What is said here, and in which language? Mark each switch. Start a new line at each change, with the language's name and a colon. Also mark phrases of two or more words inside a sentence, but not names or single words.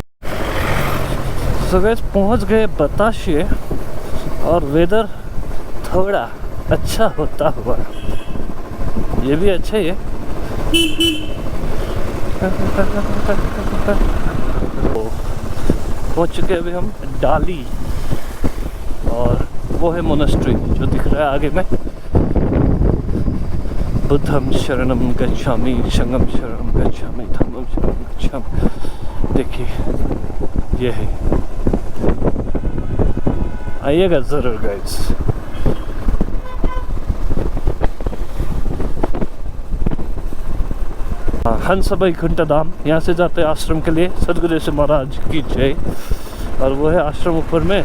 English: so guys,
Hindi: पहुंच गए बताशे, और वेदर थोड़ा अच्छा होता हुआ, ये भी अच्छा ही है। पहुंच चुके अभी हम डाली, और वो है मोनेस्ट्री जो दिख रहा है आगे में।
Pali: बुद्धम शरणम गच्छामि, संगम शरणम गच्छामि, धम्मम शरणम गच्छामि।
Hindi: देखिए ये है, आइएगा जरूर गाइस। हंस वैकुंठ धाम, यहाँ से जाते हैं आश्रम के लिए। सदगुरु से महाराज की जय। और वो है आश्रम ऊपर में।